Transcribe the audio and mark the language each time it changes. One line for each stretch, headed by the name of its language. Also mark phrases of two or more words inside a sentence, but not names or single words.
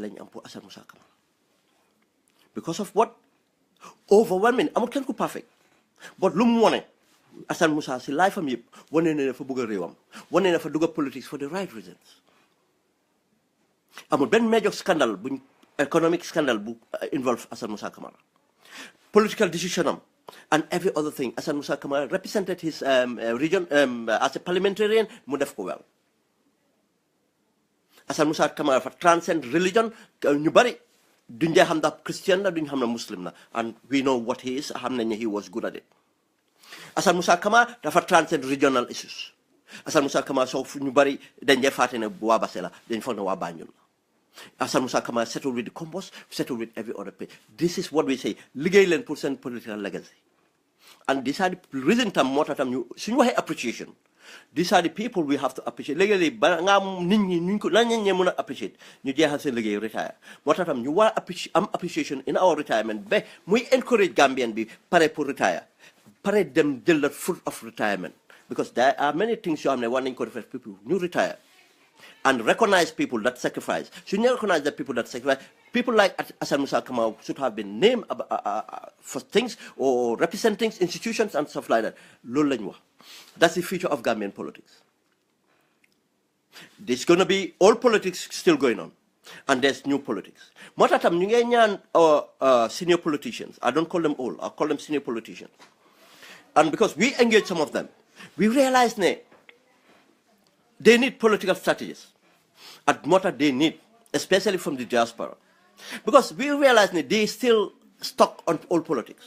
Wolof: lañ am pour Hassan Musa Kamara
English: because of what overwhelming
Wolof: amul kenn ku perfect but lu mu wone Hassan Musa si life am yëpp wane ne dafa bëgg a réewam wane ne dafa dugg politics
English: for the right reasons
Wolof: amul benn
English: major scandal
Wolof: bu
English: economic scandal
Wolof: bu involve Hassan Musa Kamara
English: political decision am and every other thing
Wolof: Hassan Musa Kamara
English: represented his region as a parliamentarian
Wolof: mu def ko
English: well
Wolof: Hassan Musa Kamara fa
English: transcend religion
Wolof: ñu bari duñ dee xam ndax Christian la duñ xam ne Muslim la
English: and we know what he is
Wolof: xam nañ ne
English: he was good at it
Wolof: Hassan Musa Kamara dafa
English: transcend regional issues
Wolof: Hassan Musa Kamara soo ñu bari dañ dee fàtte ne waa Basse la dañ foog ne waa Banjul la Hassan Musa Kamara
English: settled with the Combos, settled with every other place. This is what we say.
Wolof: Liggéey leen pour seen
English: political legacy. And these are the reason
Wolof: tam moo tax tam ñu suñu waxee appreciation.
English: These are the people we have to appreciate.
Wolof: Léegi ba nga am nit ñi ñu ko lan ñee mën a appreciate ñu jeexal seen liggéey retire. Moo tax tam ñu war a am appreciation
English: in our retirement
Wolof: ba muy encourage Gambian bi pare pour retire. Pare dem jël
English: the fruit of retirement. Because there are many things
Wolof: yoo xam ne war nañ ko defee
English: people ñu retire. And recognize people that sacrifice. Should you recognize that people that sacrifice? People like Hassan Musa Kamara should have been named for things or representing institutions and stuff like that.
Wolof: Loolu lañ wax.
English: That's the future of Gambian politics. There's going to be old politics still going on. And there's new politics.
Wolof: Moo tax tam ñu ngi ñaan
English: senior politicians. I don't call them old. I call them senior politicians. And because we engage some of them, we realize they need political strategies. At Mota, they need, especially from the diaspora. Because we realize they still stuck on old politics.